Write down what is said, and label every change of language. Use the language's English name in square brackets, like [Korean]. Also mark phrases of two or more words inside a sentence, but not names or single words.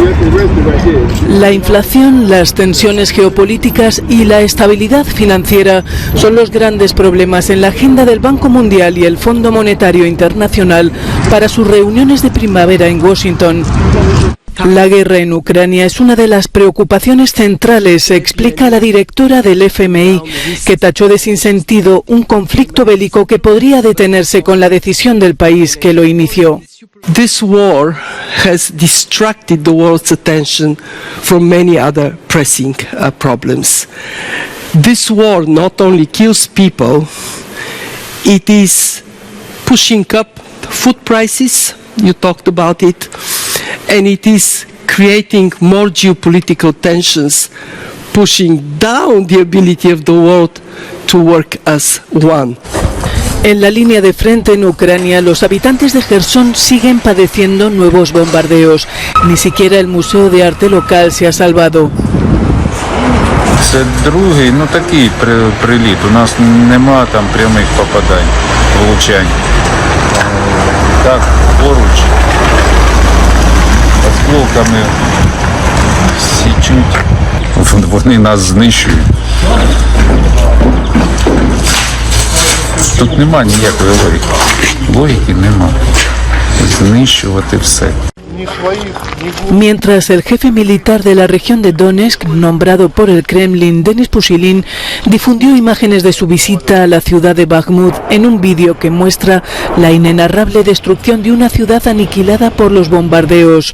[Spanish] La inflación, las tensiones geopolíticas y la estabilidad financiera son los grandes problemas en la agenda del Banco Mundial y el Fondo Monetario Internacional para sus reuniones de primavera en Washington. La guerra en Ucrania es una de las preocupaciones centrales, explica la directora del FMI, que tachó de sinsentido un conflicto bélico que podría detenerse con la decisión del país que lo inició. [English] This war has distracted the world's attention from many other pressing problems. This war not only kills people, it is pushing up food prices, you talked about it, and it is creating more geopolitical tensions, pushing down the ability of the world to work as one. [Spanish] En la línea de frente en Ucrania, los habitantes de Jersón siguen padeciendo nuevos bombardeos. Ni siquiera el Museo de Arte local se ha salvado. [Ukrainian] Це другий, такий приліт. У нас нема там прямих попадань, влучань. Так, поруч, осколками січуть. Вони нас знищують. Тут нема ніякої логіки. Логіки нема. Знищувати все. [Spanish] Mientras el jefe militar de la región de Donetsk, nombrado por el Kremlin, Denis Pushilin, difundió imágenes de su visita a la ciudad de Bakhmut en un vídeo que muestra la inenarrable destrucción de una ciudad aniquilada por los bombardeos.